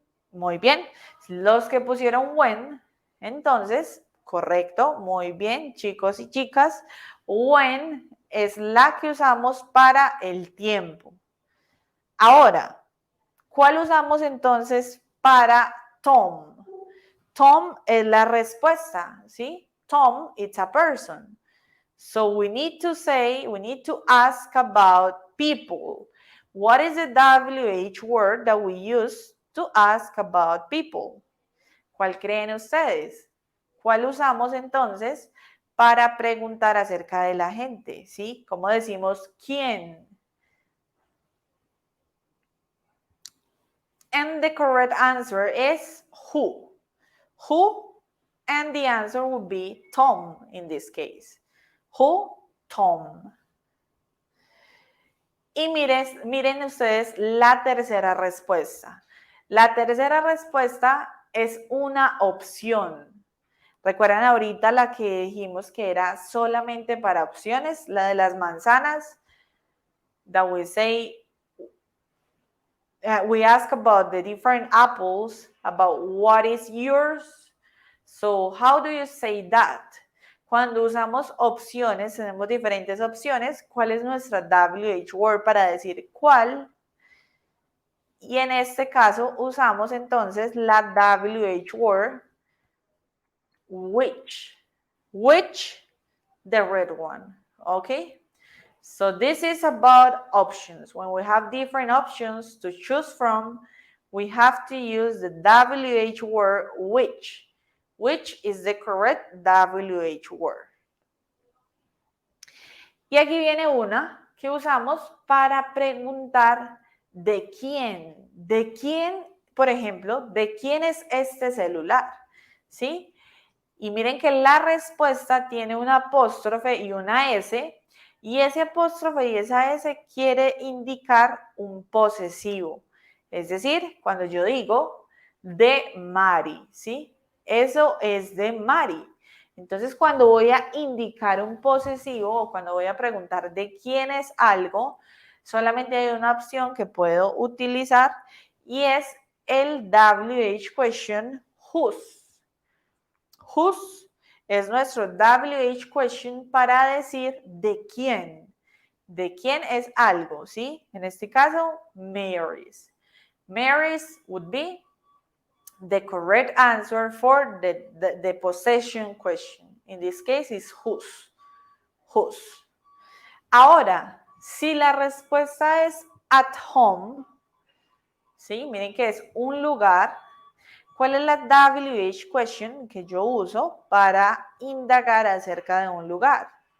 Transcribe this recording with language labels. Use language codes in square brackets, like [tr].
[es] Muy bien. Los que pusieron when, entonces, correcto, muy bien, chicos y chicas. When es la que usamos para el tiempo. Ahora, ¿cuál usamos entonces para Tom? Tom es la respuesta, ¿sí? Tom, [en] it's a person. So we need to ask about people. What is the WH word that we use to ask about people? [es] ¿Cuál creen ustedes? ¿Cuál usamos entonces para preguntar acerca de la gente? ¿Sí? ¿Cómo decimos quién? [en] And the correct answer is who. Who? And the answer would be Tom in this case. Who? Tom. [es] Y miren ustedes la tercera respuesta. La tercera respuesta es una opción. ¿Recuerdan ahorita la que dijimos que era solamente para opciones? La de las manzanas. [en] That we say, we ask about the different apples, about what is yours. So, how do you say that? [es] Cuando usamos opciones, tenemos diferentes opciones. ¿Cuál es nuestra WH word para decir cuál? Y en este caso usamos entonces la WH word which. [en] Which, the red one. Okay? So this is about options. When we have different options to choose from, we have to use the WH word which. Which is the correct WH word. [es] Y aquí viene una que usamos para preguntar de quién, por ejemplo, de quién es este celular, ¿sí? Y miren que la respuesta tiene una apóstrofe y una S, y ese apóstrofe y esa S quiere indicar un posesivo. Es decir, cuando yo digo de Mari, ¿sí? Eso es de Mari. Entonces, cuando voy a indicar un posesivo o cuando voy a preguntar de quién es algo, solamente hay una opción que puedo utilizar y es el WH question whose. Whose es nuestro WH question para decir de quién. De quién es algo, ¿sí? En este caso, Mary's. [en] Mary's would be the correct answer for the possession question. In this case, is whose. Whose. [es] Ahora, si la respuesta es [en] at home, [es] ¿sí? Miren que es un lugar. ¿Cuál es la WH question que yo uso para indagar acerca de un lugar?